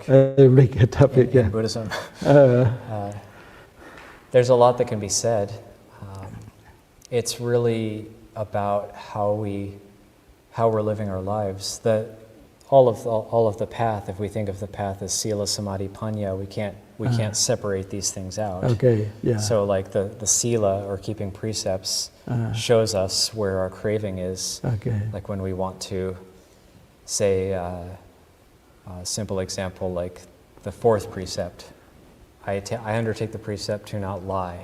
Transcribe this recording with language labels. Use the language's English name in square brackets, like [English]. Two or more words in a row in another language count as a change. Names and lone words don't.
[English] Big topic, in Buddhism. There's a lot that can be said. It's really about how we're living our lives. All of the path, if we think of the path as [Pali] sila, samadhi, panya, [English] we can't separate these things out. Okay, yeah. So like the sila, or keeping precepts, shows us where our craving is. Okay. Like when we want to say, a simple example, like the fourth precept, I undertake the precept to not lie.